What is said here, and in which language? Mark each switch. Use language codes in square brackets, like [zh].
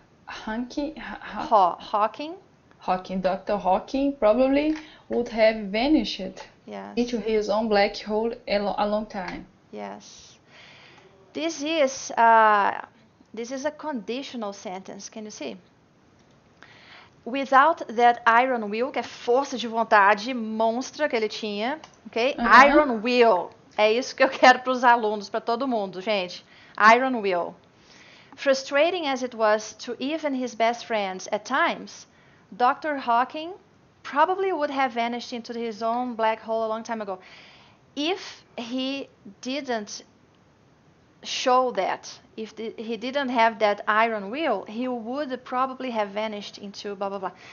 [en] Hawking. Dr. Hawking probably would have vanished into his own black hole a long time. Yes. This is a conditional sentence. Can you see? Without that iron will, [pt] que é força de vontade monstra que ele tinha, ok? [en] Iron will. [pt] É isso que eu quero para os alunos, para todo mundo, gente. [en] Iron will. Frustrating as it was to even his best friends at times, Dr. Hawking probably would have vanished into his own black hole a long time ago. If he didn't show that, if he didn't have that iron will, he would probably have vanished into blah, blah, blah.